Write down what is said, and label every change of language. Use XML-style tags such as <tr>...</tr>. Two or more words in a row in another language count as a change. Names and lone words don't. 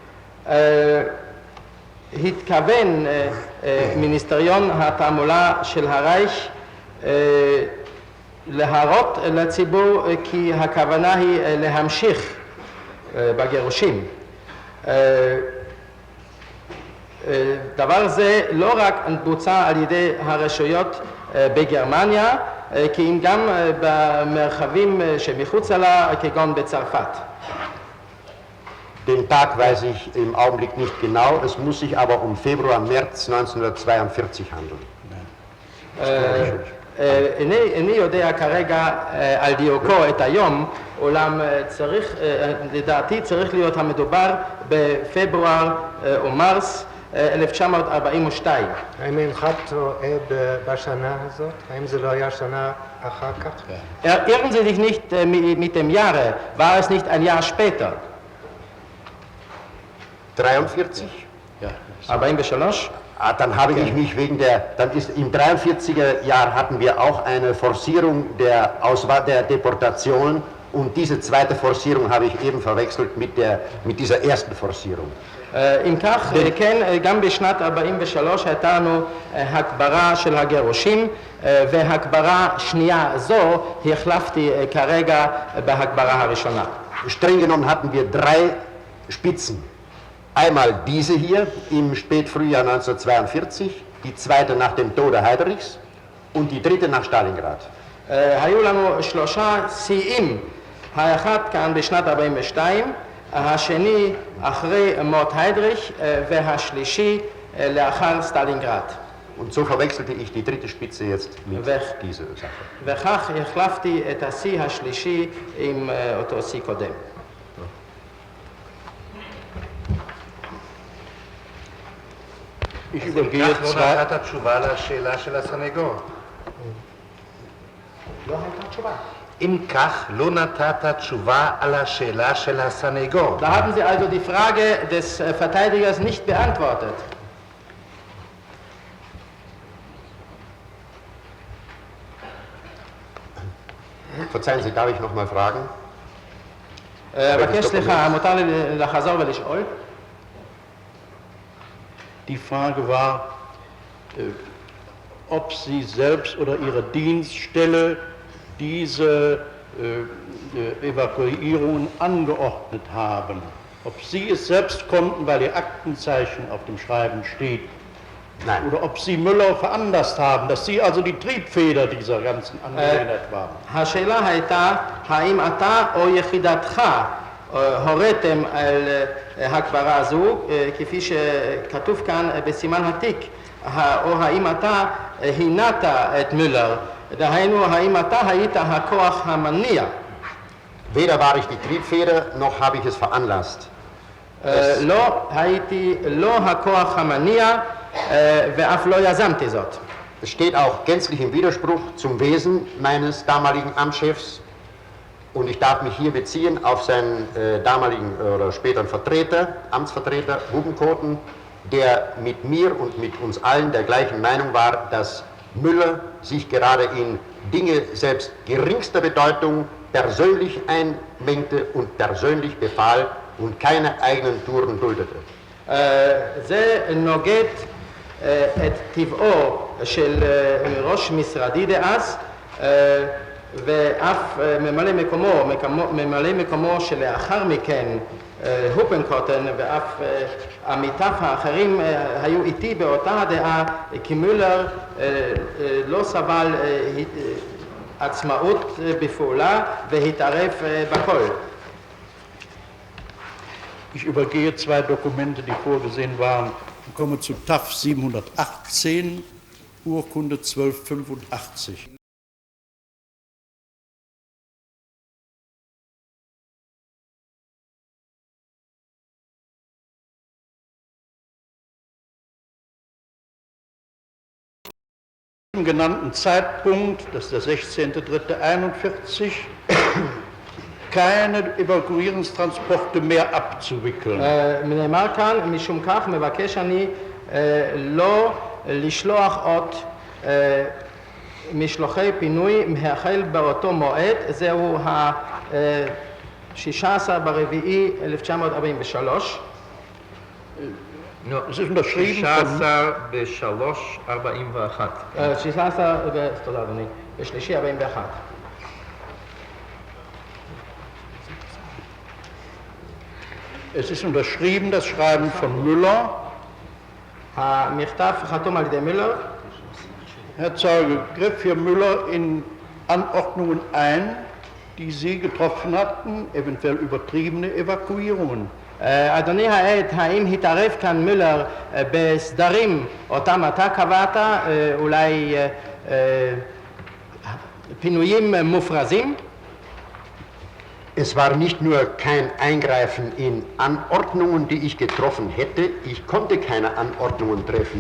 <he>התכוון מיניסטריון התעמולה של הרייך להראות לציבור כי הכוונה היא להמשיך בגירושים. דבר זה לא רק בוצע על ידי הרשויות בגרמניה, כי אם גם במרחבים שמחוץ לה, כגון בצרפת.</he> <de>Den Tag weiß ich im Augenblick nicht genau, es muss sich aber um Februar, März 1942 handeln.</de> <he>איני יודע כרגע על דיוקו את היום, אולם צריך, לדעתי צריך להיות המדובר בפברואר או מרס 1942. האם אינך טועה בשנה הזאת? האם זה לא היה שנה אחר כך?</he> <de>Irren Sie sich nicht mit dem Jahre, war es nicht ein Jahr später? 43? Ja. 43? Dann habe ich mich dann ist im 43er Jahr hatten wir auch eine Forcierung der Deportationen und diese zweite Forcierung habe ich eben verwechselt mit dieser ersten Forcierung.</de> <he>אם כך, כן, גם בשנת 43 הייתה לנו הגברה של הגירושים, והגברה שנייה זו החלפתי כרגע בהגברה הראשונה.</he> <de>Streng genommen hatten wir 3 Spitzen. Einmal diese hier im Spätfrühjahr 1942, die zweite nach dem Tode Heydrichs und die dritte nach Stalingrad.</de> <he>היו לנו 3 שיאים, האחד כאן בשנת 42, השני אחרי מות היידריך והשלישי לאחר סטלינגרד.</he> <de>Und so verwechselte ich die dritte Spitze jetzt mit dieser Sache.</de> <he>וכך החלפתי את השיא השלישי עם אותו שיא קודם.</he> <de>Ich übergehe</de> <he>לא נתת תשובה לשאלה של הסנגור. לא הייתה תשובה. אם כך, לא נתת תשובה על השאלה של הסנגור.</he> <de>Da haben Sie also die Frage des Verteidigers nicht beantwortet. Verzeihen Sie, darf ich noch mal fragen?</de> <he>אבקש סליחה, מותר לי לחזור ולשאול?</he> <de>Die Frage war, ob Sie selbst oder Ihre Dienststelle diese Evakuierungen angeordnet haben. Ob Sie es selbst konnten, weil Ihr Aktenzeichen auf dem Schreiben steht. Nein. Oder ob Sie Müller veranlasst haben, dass Sie also die Triebfeder dieser ganzen Angelegenheit waren.</de> <he>השאלה הייתה, האם אתה או יחידתך הוריתם על הגברה הזו, כפי שכתוב כאן בסימן התיק, או האם אתה הנעת את מולר, דהיינו האם אתה היית הכוח המניע.</he> <de>Weder war ich die Triebfeder, noch habe ich es veranlasst.</de> <he>לא הייתי לא הכוח המניע ואף לא יזמתי זאת.</he> <de>Es steht auch gänzlich im Widerspruch zum Wesen meines damaligen Amtschefs und ich darf mich hier beziehen auf seinen damaligen oder späteren Vertreter, Amtsvertreter Hubenkoten, der mit mir und mit uns allen der gleichen Meinung war, dass Müller sich gerade in Dinge selbst geringster Bedeutung persönlich einmengte und persönlich befahl und keine eigenen Touren duldete.</de> <he>זה נוגד את טבעו של ראש משרדי דאז ואף ממלא מקומו שלאחר מכן הופנקוטן ואף עמיתיו האחרים היו איתי באותה הדעה כי מולר לא סבל עצמאות בפעולה והתערב בכל.</he> <de>Ich übergehe zwei Dokumente, die vorgesehen waren, und komme zu TAF 718, Urkunde 1285. Zum genannten Zeitpunkt, das ist der 16.03.41, keine Evakuierungstransporte mehr abzuwickeln.</de> <he>נאמר כאן, משום כך מבקש אני לא לשלוח עוד משלוחי פינוי החל באותו מועד, זהו ה-16 ברביעי 1943.</he> <de>Es ist unterschrieben</de> <he>תודה אדוני, בשלישי 41.</he> <de>Es ist unterschrieben, das Schreiben von Müller.</de> <he>המכתב חתום על ידי מילר.</he> <de>Herr Zeuge, griff Herr Müller in Anordnungen ein, die Sie getroffen hatten, eventuell übertriebene Evakuierungen?</de> <he>אדוני העד, האם התערב כאן מילר בסדרים אותם אתה קבעת, אולי פינויים מופרזים?</he> <de>Es war nicht nur kein Eingreifen in Anordnungen, die ich getroffen hätte, ich konnte keine Anordnungen treffen.</de>